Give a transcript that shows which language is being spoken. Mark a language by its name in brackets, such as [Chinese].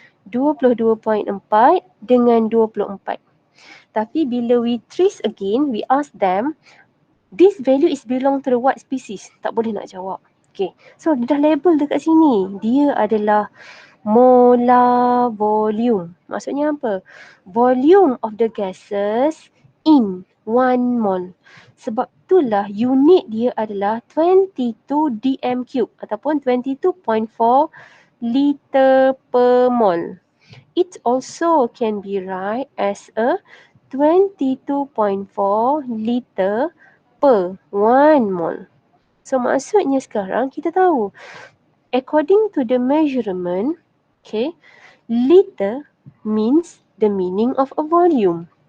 [English] 22.4 dengan 24. Tapi bila we trace again, we ask them, this value is belong to the what species? [Malay] Tak boleh nak jawab. [English] Okay. [Malay] So dia dah label dekat sini. Dia adalah molar volume. Maksudnya apa? [English] Volume of the gases in 1 mole. [Malay] Sebab itulah unit dia adalah 22 dm cube ataupun 22.4 liter per mole. [English] It also can be write as a 22.4 liter per 1 mole. [Malay] So maksudnya sekarang kita tahu [English] according to the measurement, [Malay] okay, [English] liter means the meaning of a volume.